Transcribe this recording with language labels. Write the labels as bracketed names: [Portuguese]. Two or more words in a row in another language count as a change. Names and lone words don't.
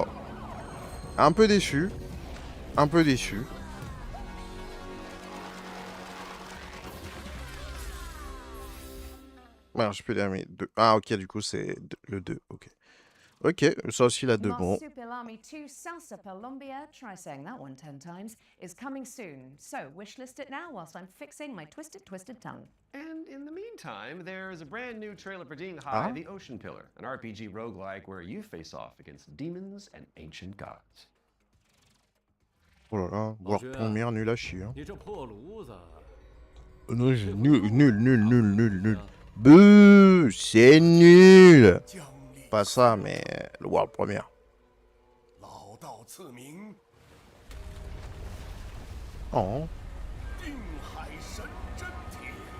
[French] Un peu déçu. Un peu déçu. Alors, je peux dire, mais 2. Ah, ok, du coup, c'est le 2. Ok. Ok, ça aussi, la 2. Bon. [English] Marsupilami 2 Salsa Colombia, try saying that one 10 times, is coming soon. So wishlist it now whilst I'm fixing my twisted tongue. And in the meantime, there's a brand new trailer for Ding Hai, The Ocean Pillar, an RPG roguelike where you face off against demons and ancient gods. [French] Oh là là, voir première, nul à chier. Hein. [Chinese] 你这破炉子， [French] Non, c'est nul. Beuh, c'est nul. Pas ça, mais le [English] World Premiere. [Chinese] 老道赐名， Oh. 定海神针铁。